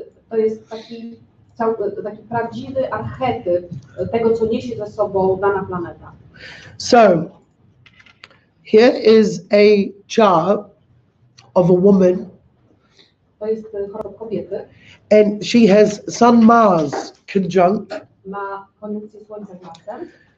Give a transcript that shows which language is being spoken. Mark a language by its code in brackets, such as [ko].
[pl] To jest taki prawdziwy archetyp tego, co niesie ze sobą dana planeta. [en] So, here is a chart of a woman. [pl] To jest horoskop kobiety. [en] And she has Sun-Mars conjunct. [pl] Ma koniunkcję Słońca z Marsem.